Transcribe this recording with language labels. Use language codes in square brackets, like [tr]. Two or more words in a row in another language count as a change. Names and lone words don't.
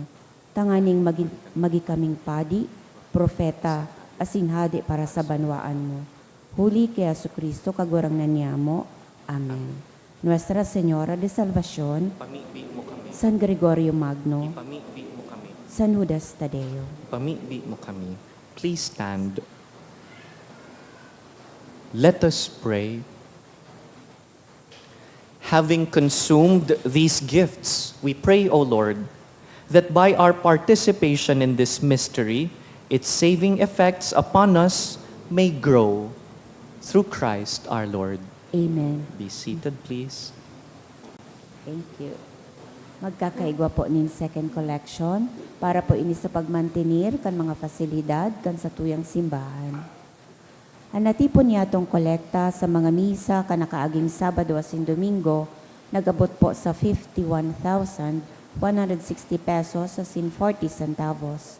[bik] Tanganing magi kaming padi, propeta, asin hadi para sa banwaan mo. Huli kay Jesucristo kagurang nanyamo. Amen. Nuestra Señora de Salvación, Pamibi mo kami. San Gregorio Magno, Pamibi mo kami. San Judas Tadeo. Pamibi mo kami. [en] Please stand. Let us pray. Having consumed these gifts, we pray, O Lord, that by our participation in this mystery, its saving effects upon us may grow through Christ our Lord. Amen. Be seated, please. Thank you. [bik] Magkakaigwa po nin [en] second collection [bik] para po ini sa pagmantinir kan mga fasilidad kan sa tuyang simbahan. Anatipon niya tong kolekta sa mga misa kanakaaging Sabado asin Domingo, nagabot po sa 51,160 pesos asin 40 centavos.